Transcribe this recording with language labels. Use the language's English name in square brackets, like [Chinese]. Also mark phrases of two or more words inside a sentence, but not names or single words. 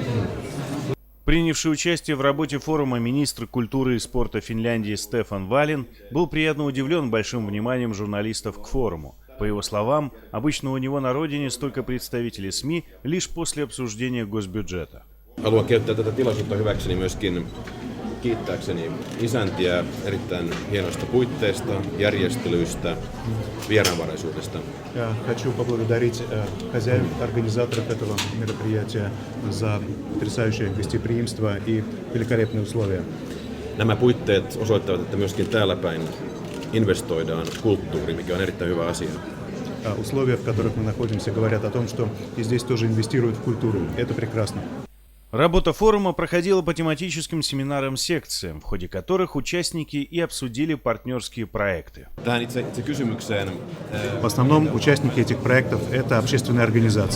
[Russian] Принявший участие в работе форума министр культуры и спорта Финляндии Стефан Валин был приятно удивлен большим вниманием журналистов к форуму. По его словам, обычно у него на родине столько представителей СМИ лишь после обсуждения госбюджета. [Finnish] Haluan käyttää tätä tilaisuutta hyväkseni myöskin kiittääkseni isäntiä erittäin hienoista puitteista, järjestelyistä, vieraanvaraisuudesta. [Russian] Я хочу поблагодарить хозяев, организаторов этого мероприятия за потрясающее гостеприимство и великолепные условия. [Finnish] Nämä puitteet osoittavat, että myöskin täällä päin investoidaan kulttuuriin, mikä on erittäin hyvä asia. [Russian] Условия, в которых мы находимся, говорят о том, что и здесь тоже инвестируют в культуру. Это прекрасно. Работа форума проходила по тематическим семинарам-секциям, в ходе которых участники и обсудили партнерские проекты. В основном участники этих проектов – это общественные организации.